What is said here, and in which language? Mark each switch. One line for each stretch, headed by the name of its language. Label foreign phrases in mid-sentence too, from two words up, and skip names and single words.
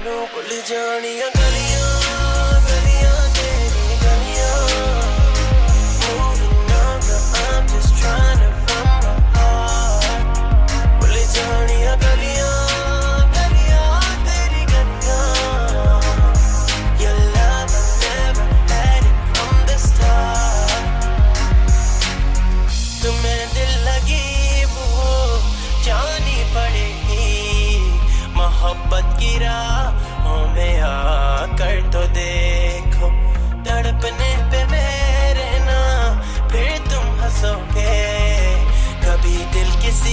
Hindi: भूल जानिया गलियां गलियां तेरी गलियां
English: moving on girl I'm just trying to find my heart
Hindi: भूल जानिया गलियां गलियां तेरी गलियां
English: your love I never had it from the start
Hindi: तुम्हें दिल लगी वो जानी पड़ेगी मोहब्बत की राहों में आकर तो देखो तड़पने पे मेरे ना फिर तुम हंसोगे कभी दिल किसी